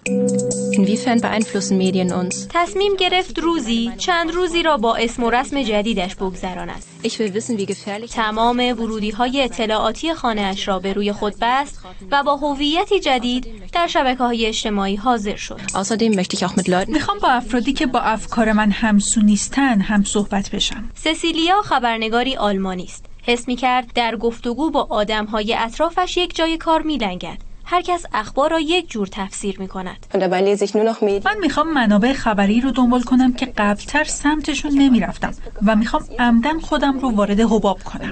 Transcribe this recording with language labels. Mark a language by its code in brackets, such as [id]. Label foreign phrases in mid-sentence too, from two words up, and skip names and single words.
[de] Inwiefern beeinflussen Medien uns? [fa] تصمیم گرفت چند روزی را با اسم و رسم جدیدش بگذراند. [de] Ich will wissen, wie gefährlich. [fa] تمام ورودی‌های اطلاعاتی خانه‌اش را به روی خود بست و با هویتی جدید در شبکه‌های اجتماعی حاضر شد. [de] Außerdem möchte ich auch mit Leuten. [fa] میخوام با افرادی که با افکار من همسو نیستن هم صحبت بشم. سسیلیا خبرنگاری آلمانی است. حس می‌کرد در گفتگو با آدم‌های اطرافش یک جای کار می‌لنگد. هر کس اخبار را یک جور تفسیر می‌کند. من میخوام منابع خبری رو دنبال کنم که قبلتر سمتشون نمیرفتم و میخوام عمدن خودم رو وارد حباب کنم.